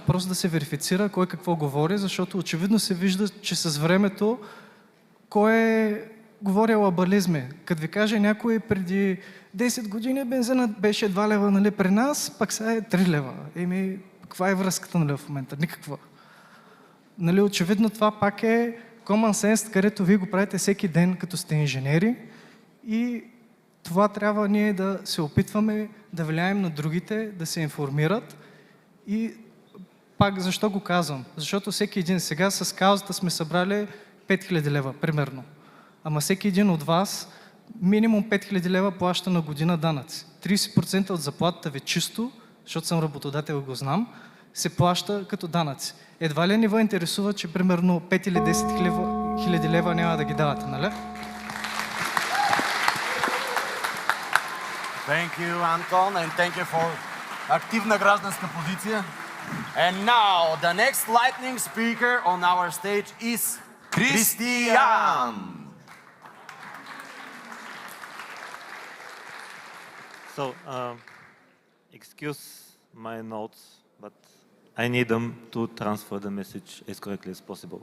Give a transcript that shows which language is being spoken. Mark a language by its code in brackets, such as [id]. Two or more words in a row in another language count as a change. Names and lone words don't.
[bg] Просто да се верифицира кой какво говори, защото очевидно се вижда, че с времето кой е говорил абализми. Като ви каже някой преди 10 години бензинът беше 2 лева, нали, при нас, пък сега е 3 лева. Еми, каква е връзката, нали, в момента? Никаква. Нали, очевидно това пак е [en] common sense, [bg] където вие го правите всеки ден, като сте инженери, и това трябва ние да се опитваме да влияем на другите, да се информират. И пак защо го казвам? Защото всеки един, сега с каузата сме събрали 5000 лева, примерно. Ама всеки един от вас минимум 5000 лева плаща на година данъци. 30% от заплатата ви чисто, защото съм работодател и го знам, се плаща като данъци. Едва ли не ви интересува, че примерно 5 или 10 хиляди лева няма да ги давате, нали? [en] Thank you, Anton, and thank you for [bg] активна гражданска позиция. [en] And now, the next lightning speaker on our stage is Christian. So, excuse my notes, but I need them to transfer the message as correctly as possible.